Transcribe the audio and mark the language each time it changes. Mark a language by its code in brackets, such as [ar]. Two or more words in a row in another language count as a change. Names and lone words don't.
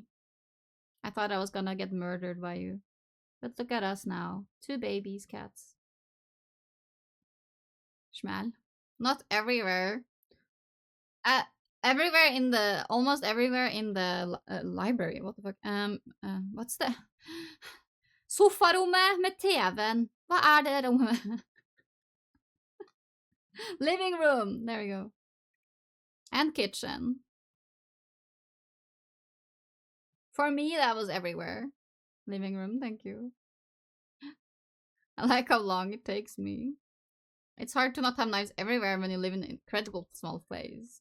[en] I thought I was gonna get murdered by you. But look at us now. 2 babies, cats. Schmal. Not everywhere. Uh, everywhere in the almost everywhere in the library. What the fuck? What's the [no] sofarommet med TV-en. Hva er det rommet? [en] Living room. There we go. And kitchen. For me, that was everywhere. Living room, thank you. I like how long it takes me. It's hard to not have knives everywhere when you live in an incredible small place.